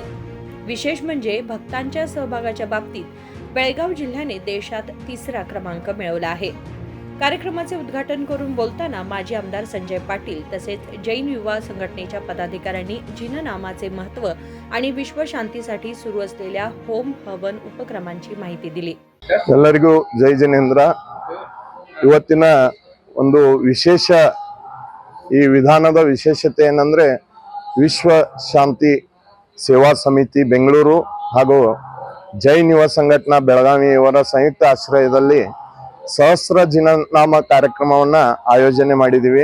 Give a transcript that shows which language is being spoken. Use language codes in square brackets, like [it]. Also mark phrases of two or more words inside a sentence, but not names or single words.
[mr] विशेष म्हणजे भक्तांच्या सहभागाच्या बाबतीत बेळगाव जिल्ह्याने देशात 3रा क्रमांक मिळवला आहे। कार्यक्रमाचे उद्घाटन करून बोलताना माजी आमदार संजय पाटील तसेच जैन युवा संघटनेच्या पदाधिकाऱ्यांनी जिन नामाचे महत्त्व आणि विश्व शांतीसाठी सुरू असलेल्या होम हवन उपक्रमांची माहिती दिली। [kn] ಎಲ್ಲರಿಗೂ ಜೈ ಜಿನೇಂದ್ರ। ಇವತ್ತಿನ ಒಂದು ವಿಶೇಷ ಈ ವಿಧಾನದ ವಿಶೇಷತೆ ಏನಂದ್ರೆ ವಿಶ್ವ ಶಾಂತಿ ಸೇವಾ ಸಮಿತಿ ಬೆಂಗಳೂರು ಹಾಗೂ ಜೈನ್ ಯುವ ಸಂಘಟನಾ ಬೆಳಗಾವಿ ಇವರ ಸಂಯುಕ್ತ ಆಶ್ರಯದಲ್ಲಿ ಸಹಸ್ರ ಜಿನನಾಮ ಕಾರ್ಯಕ್ರಮವನ್ನ ಆಯೋಜನೆ ಮಾಡಿದೀವಿ।